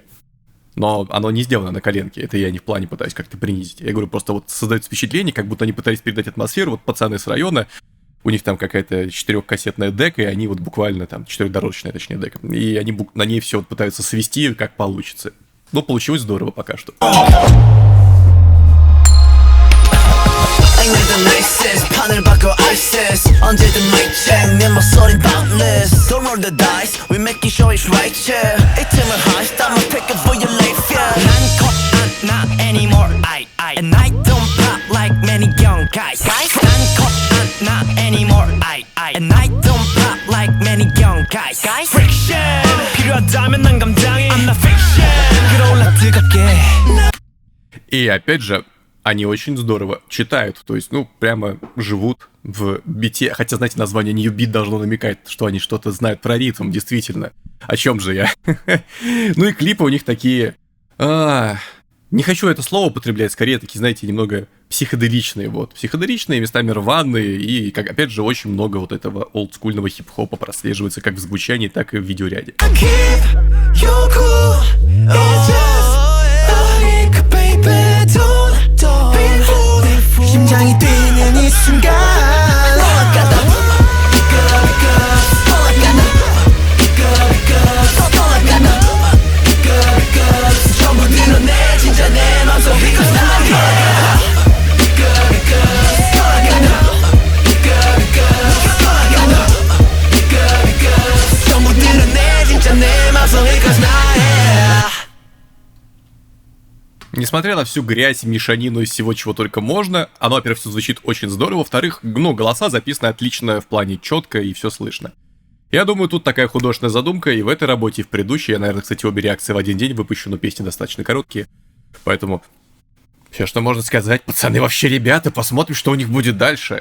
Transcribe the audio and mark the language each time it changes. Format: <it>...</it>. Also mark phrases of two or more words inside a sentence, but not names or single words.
<ru>Но оно не сделано на коленке, это я не в плане пытаюсь как-то принизить. Я говорю, просто вот создается впечатление, как будто они пытались передать атмосферу, вот пацаны с района, у них там какая-то 4-кассетная дека, и они вот буквально там, 4-дорожечная, точнее, дека, и они на ней все вот пытаются свести, как получится. Но получилось здорово пока что.</ru> <ko>판을 바꿔 ISIS 언제든</ko> <en>recheck</en> <ko>내 목소리</ko> <en>boundless Don't roll the dice we making sure it's right yeah</en> <ko>이 팀을</ko> <en>heist I'ma pick it for your life yeah 난 caught not anymore and I don't pop like many young guys 난 caught not anymore and I don't pop like many young guys friction</en> <ko>필요하다면 난 감당해</ko> <en>I'm not fiction</en> <ko>끌어올라 뜨겁게</ko> <ru>И опять же, они очень здорово читают, то есть, ну, прямо живут в бите. Хотя, знаете, название New Beat должно намекать, что они что-то знают про ритм, действительно. О чем же я? Ну и клипы у них такие... Не хочу это слово употреблять, скорее такие, знаете, немного психоделичные, вот. Психоделичные, местами рваные, и, как, опять же, очень много вот этого олдскульного хип-хопа прослеживается как в звучании, так и в видеоряде.</ru> <ko>심장이 뛰는 이 순간 전부 드러내 진짜 내 맘속</ko> <en>Because now</en> <ko>전부 드러내 진짜 내 맘속</ko> <en>Because now</en> <ru>Несмотря на всю грязь, мешанину из всего, чего только можно, оно, во-первых, все звучит очень здорово, во-вторых, ну, голоса записаны отлично в плане четко и все слышно. Я думаю, тут такая художественная задумка и в этой работе, и в предыдущей. Я, наверное, кстати, обе реакции в один день выпущу, но песни достаточно короткие. Поэтому все, что можно сказать, пацаны, вообще ребята, посмотрим, что у них будет дальше.</ru>